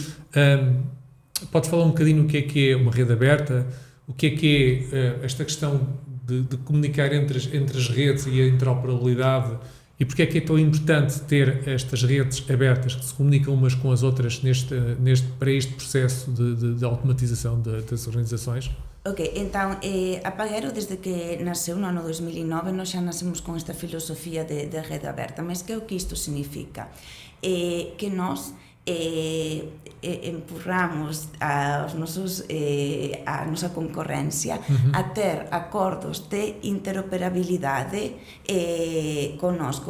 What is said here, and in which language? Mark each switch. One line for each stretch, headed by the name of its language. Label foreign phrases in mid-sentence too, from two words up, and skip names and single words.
Portuguese: Podes falar um bocadinho o que é uma rede aberta, o que é esta questão de comunicar entre as redes e a interoperabilidade, e porque é que é tão importante ter estas redes abertas que se comunicam umas com as outras para este processo de automatização das organizações?
Galician: Ok, entón, a Pagero, desde que nasceu no ano 2009, nós xa nascemos con esta filosofía de rede aberta, mas que o que isto significa? Que nós empurramos a nosa concorrencia a ter acordos de interoperabilidade connosco.